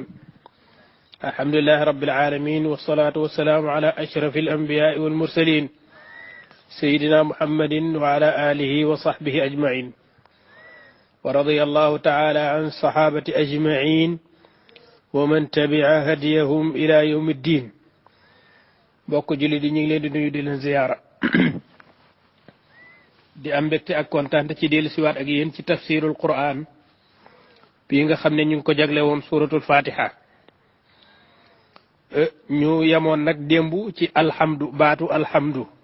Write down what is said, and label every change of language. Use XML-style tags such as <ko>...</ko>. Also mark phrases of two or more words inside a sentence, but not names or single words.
<ar>الحمد لله رب العالمين، والصلاة والسلام على أشرف الأنبياء والمرسلين سيدنا محمد وعلى آله وصحبه أجمعين، ورضي الله تعالى عن الصحابة أجمعين ومن تبع هديهم إلى يوم الدين.</ar> <wo>bokk julli di ñu ngi leen di nuyu di leen ziyaara di am mbégte ak kontaan ci dellu siwaat ak yéen ci</wo> <ar>تفسير القرآن</ar> <wo>bii nga xam ne ñu ngi ko jagle woon</wo> <ar>سورة الفاتحة.</ar> <wo>ñu yemoon nag démb ci alhamdu, baatu alhamdu.</wo>